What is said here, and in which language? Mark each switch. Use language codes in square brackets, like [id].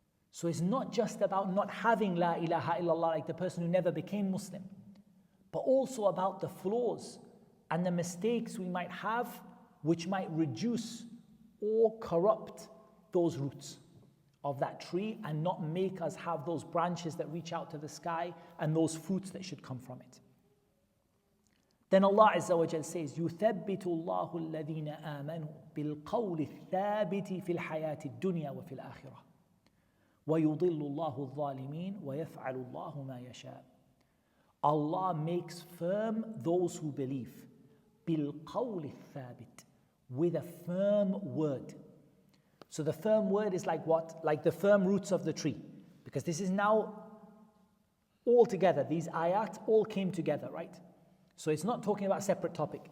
[en] So it's not just about not having La ilaha illallah, like the person who never became Muslim, but also about the flaws and the mistakes we might have, which might reduce or corrupt those roots of that tree and not make us have those branches that reach out to the sky and those fruits that should come from it. Then Allah Azza wa Jal says, [ar] يُثَبِّتُ اللَّهُ الَّذِينَ آمَنُوا بِالْقَوْلِ الثَّابِتِ فِي الْحَيَاةِ الدُّنْيَا وَفِي الْآخِرَةِ وَيُضِلُّ اللَّهُ الظَّالِمِينَ وَيَفْعَلُ اللَّهُ مَا يَشَاءُ. [en] Allah makes firm those who believe. [ar] بِالْقَوْلِ الثَّابِتِ, [en] with a firm word. So the firm word is like what? Like the firm roots of the tree. Because this is now all together. These ayat all came together, right? So it's not talking about a separate topic.